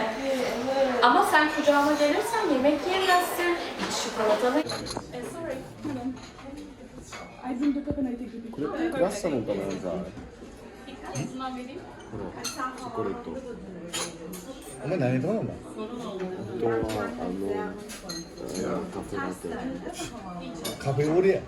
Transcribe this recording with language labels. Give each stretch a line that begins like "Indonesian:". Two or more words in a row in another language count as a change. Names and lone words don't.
Turkish: Ama sen kucağıma gelirsen yemek yemezsin. İç çikolatalı. Sorry.
Japanese: クラッサのかなさ。チョコレート。お前何頼んだ？本当はカフェラテ。カフェオレや。